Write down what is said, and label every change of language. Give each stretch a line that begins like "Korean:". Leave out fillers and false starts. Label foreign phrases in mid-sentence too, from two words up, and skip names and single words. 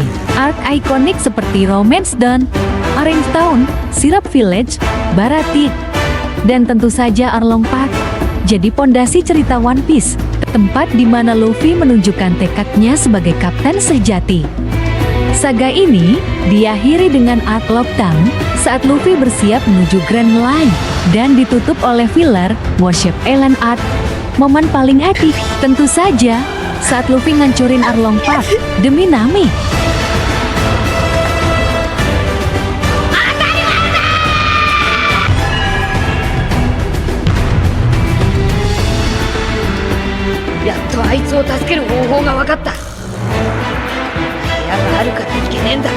Indonesian: Arc ikonik seperti Romance Dawn, Orange Town, Syrup Village, Baratie, dan tentu saja Arlong Park jadi pondasi cerita One Piece, tempat di mana Luffy menunjukkan tekadnya sebagai kapten sejati. Saga ini diakhiri dengan arc Lockdown saat Luffy bersiap menuju Grand Line dan ditutup oleh filler Worship Island Arc. Momen paling epic tentu saja saat Luffy ngancurin Arlong Park demi Nami.
Japanese: やっとあいつを助ける方法が分かった。部屋があるからいけねえんだ。